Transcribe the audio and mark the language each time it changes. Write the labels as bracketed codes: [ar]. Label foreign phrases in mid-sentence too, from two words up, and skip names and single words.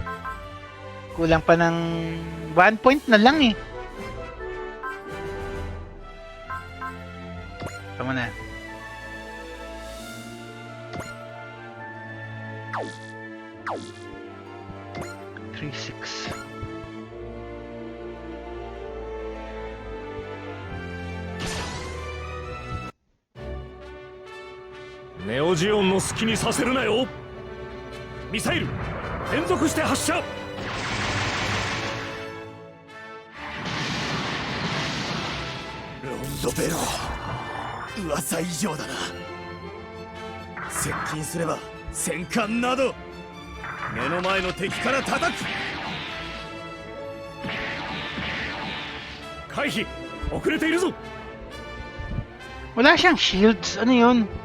[tl] Kulang pa ng 1 point na lang eh. Tama na. Three, 6. [ja] ネオジオンの好きにさせるなよ。ミサイル連続して発射。ロンドベロ、噂以上だな。接近すれば戦艦など目の前の敵から叩く。回避遅れているぞ。 [tl] Wala siyang shields. Ano yun?